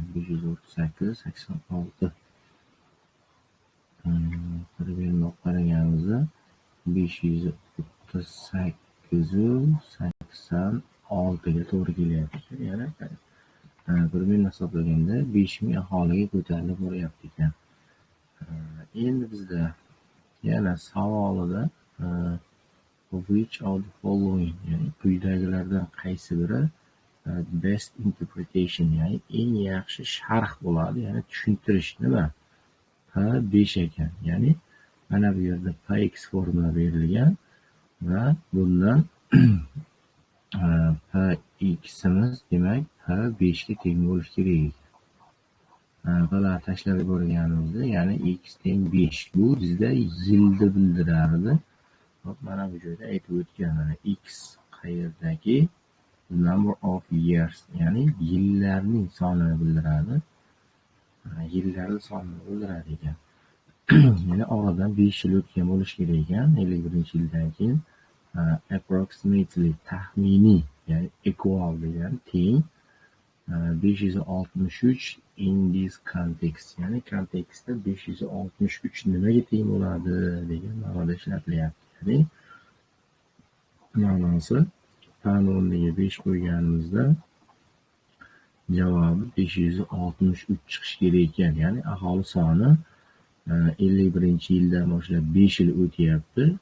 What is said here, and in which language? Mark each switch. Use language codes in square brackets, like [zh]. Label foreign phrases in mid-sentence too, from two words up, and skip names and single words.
[uz] 538.86. Primерно qaraganimizda 538.86 ga to'g'ri kelyapti. Ya'ni primерно hisoblaganda 5000 aholiga ko'tarilib boryapti ekan. Endi bizda yana savolida [en] which of the following, [uz] ya'ni quyidagilardan qaysi biri [en] best interpretation, [uz] ya'ni eng yaxshi sharh bo'ladi, ya'ni tushuntirish nima? P5 ekan. Ya'ni mana bu yerda px formula berilgan va bundan pximiz demak P5 ga teng bo'lishi kerak. Bular tashlab yuborganimizda, ya'ni x teng 5, bu bizda yilni bildirardi. Hop, mana bu joyda aytib o'tgan, mana x qayerdagi [en] number of years, [uz] ya'ni yillarning sonini bildiradi. Yillarning sonini bildiradi ekan. Ya'ni oradan 5 yil o'tgan bo'lishi kerak ekan. 51-yildan keyin approximately, taxminiy, ya'ni equal degani teng 563 [en] in this context, [uz] ya'ni kontekstda 563 nimaga teng bo'ladi degan ma'noda ishlatilyapti. Ya'ni ma'nosi P'ni o'rniga 5 qo'yganimizda javobi 563 chiqishi kerak ekan. Ya'ni aholi soni 51-yildan boshlab 5 yil o'tyapti.